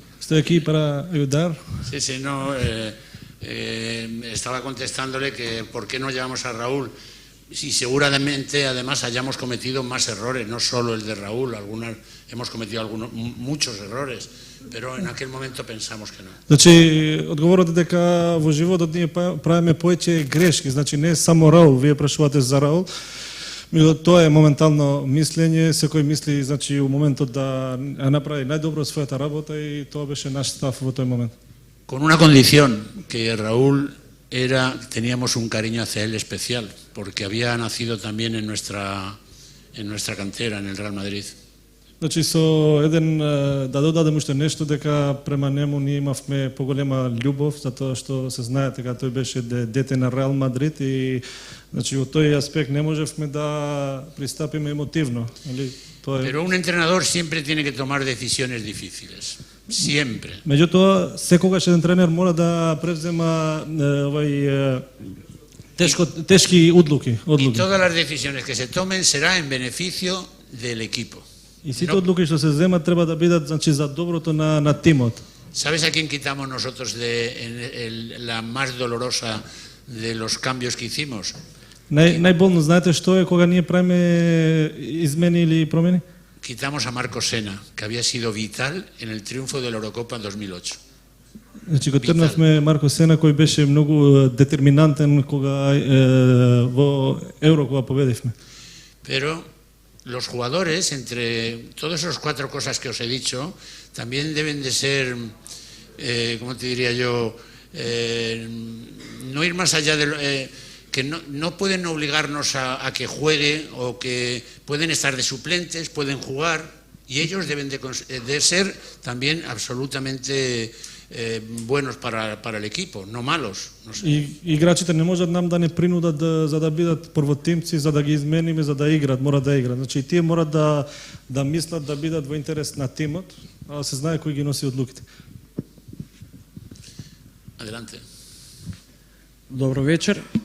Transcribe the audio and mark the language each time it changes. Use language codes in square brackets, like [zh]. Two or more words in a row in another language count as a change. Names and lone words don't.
[es] Estoy aquí para ayudar. Sí, no, estaba contestándole que por qué no llevamos a Raúl. Y seguramente, además, hayamos cometido más errores, no solo el de Raúl, hemos cometido muchos errores, pero en aquel momento pensamos que no. [mk] Значи, одговорот е дека во животот ние правиме повеќе грешки, значи не само Раул, вие прашувате за Раул, но тоа е моментално мислење, секој мисли, значи, у моментот да направи најдобро својата работа и тоа беше наш став во тој момент. [es] Con una condición, que Raúl teníamos un cariño hacia él especial, porque había nacido también en nuestra cantera, en el Real Madrid. [mk] Значи, со еден, да додадем уште нешто, дека према нему ние имавме поголема љубов, затоа што се знае дека тој беше дете на Реал Мадрид и, значи, во тој аспект не можевме да пристапиме емотивно. [es] Pero un entrenador siempre tiene que tomar decisiones difíciles. Siempre. [mk] Меѓутоа, секогаш еден тренер мора да превзема тешки одлуки. [es] Y todas las decisiones que se tomen será en beneficio del equipo. [mk] И сите одлуки што се земат треба да бидат, значи, за доброто на тимот. [es] ¿Sabes a quién quitamos nosotros la más dolorosa de los cambios que hicimos? [mk] Најболно знаете што е кога ние правиме измени или промени? [es] Quitamos a Marco Sena, que había sido vital en el triunfo de la Eurocopa en 2008. [mk] Значи, го трнавме Марко Сена, кој беше многу детерминантен кога во Евро кога победивме. [es] Pero los jugadores, entre todas esas cuatro cosas que os he dicho, también deben de ser, ¿cómo te diría yo? No ir más allá de que no pueden obligarnos a que juegue, o que pueden estar de suplentes, pueden jugar, y ellos deben de ser también absolutamente buenos para el equipo, no malos. No sé. [mk] И играчите не можат нам да не принудат за да бидат првотимци, за да ги измениме, за да играат, мора да играат. Значи, тие морат да мислат да бидат во интерес на тимот, а се знае кој ги носи одлуките. [es] Adelante. [mk] Добро вечер.